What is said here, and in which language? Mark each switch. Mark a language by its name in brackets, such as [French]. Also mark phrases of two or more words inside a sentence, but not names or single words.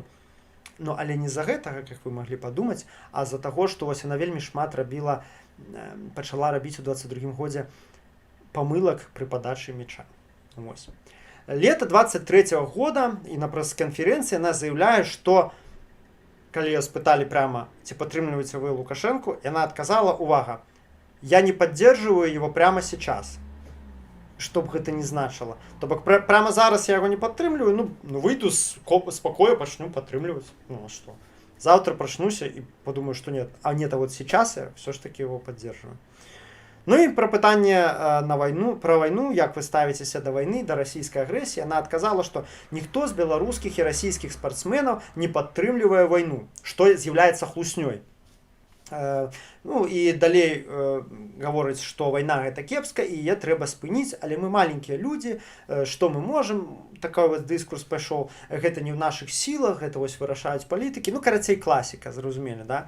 [Belarusian] Ну, але не з-за гэтага, як вы маглі падумаць, а з-за таго, што вось яна вельмі шмат пачала рабіць у 22-м годзе памылак пры падачы мяча. Вось. Лета 23-го года і на прэс-канферэнцыі яна заяўляе, што калі яе спыталі пряма, ці падтрымліваеце вы Лукашэнку, яна адказала, увага, [Russian] я не поддерживаю его прямо сейчас. [Belarusian] Што б гэта не значыла. То бок прямо зараз я яго не падтрымліваю, ну выйду з спакою, пачну падтрымліваць. Ну а што? Завтра прачнуся і подумаю, што нет. [Russian] А нет, а вот сейчас я все ж таки его поддерживаю. [Belarusian] Ну і пра пытанне пра вайну, як вы ставіцеся да вайны, да расійскай агрэсіі, яна адказала, што ніхто з беларускіх і расійскіх спартсменаў не падтрымлівае вайну, што з'яўляецца хлуснёй. Ну і далей гаворыць, што вайна гэта кепска і яе трэба спыніць, але мы маленькія людзі, што мы можам, такой вось дыскурс пайшоў, гэта не ў нашых сілах, гэта вось вырашаюць палітыкі, ну карацей класіка, зразумелі, да?